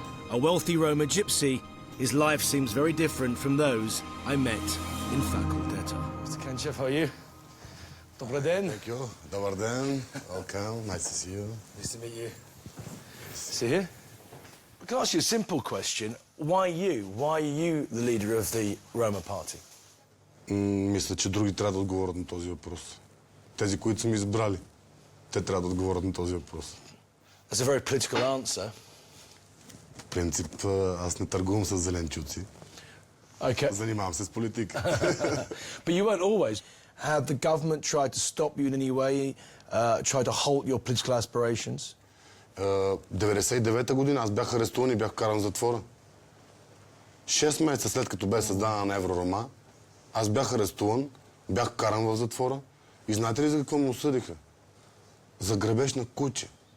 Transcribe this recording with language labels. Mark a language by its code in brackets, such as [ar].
[en] A wealthy Roma gypsy, his life seems very different from those I met in Fakul Teta. Mr. Kanchev, how are you? [bg] Добър ден. [en] Thank you. [bg] Добър ден. [en] Welcome. Nice to see you. Nice to meet you. See here? I can ask you a simple question. Why you? Why are you the leader of the Roma party? [bg] Мисля, че други трябва да отговорят на този въпрос. Тези, които са ми избрали, те трябва да отговорят на този въпрос. [en] That's a very political answer. [bg] По принцип, аз не търгувам с зеленчуци. [en] Okay. [bg] Занимавам се с политика. [en] But you weren't always. Had the government tried to stop you in any way, tried to halt your political aspirations? [bg] 99-та година аз бях арестуван и бях каран в затвора. 6 месеца след като бе създадена на Евророма, аз бях арестуван, бях каран в затвора и знаете ли за какво ме осъдиха? За грабеж на куче.